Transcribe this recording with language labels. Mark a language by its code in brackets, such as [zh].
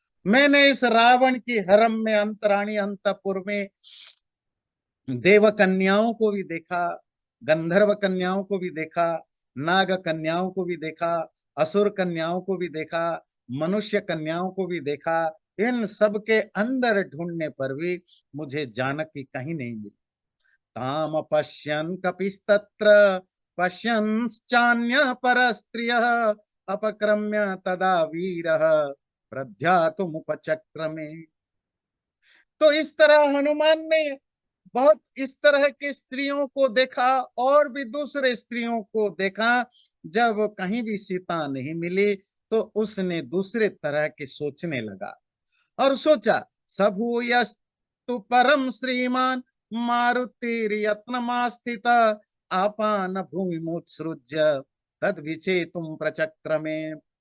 [hi] मैंने इस रावण की हरम में, अंतराणी अंतपुर में देव कन्याओं को भी देखा, गंधर्व कन्याओं को भी देखा, नाग कन्याओं को भी देखा, असुर कन्याओं को भी देखा, मनुष्य कन्याओं को भी देखा। इन सब के अंदर ढूंढने पर भी मुझे जानकी कहीं नहीं मिली। [sa] ताम पश्यन् कपिस्तत्र पश्यन्श्चान्यः परस्त्रियः अपक्रम्य तदा वीरः प्रध्यातुमुपचक्रमे। [hi] तो इस तरह हनुमान ने बहुत इस तरह के स्त्रियों को देखा और भी दूसरे स्त्रियों को देखा। जब कहीं भी सीता नहीं मिली तो उसने दूसरे तरह के सोचने लगा और सोचा, [sa] सभूयस्तु परम श्रीमान मारुतिर्यत्नमास्थित आपान भूमिमुत्सृज्य तद विचेतुम प्रचक्रमे।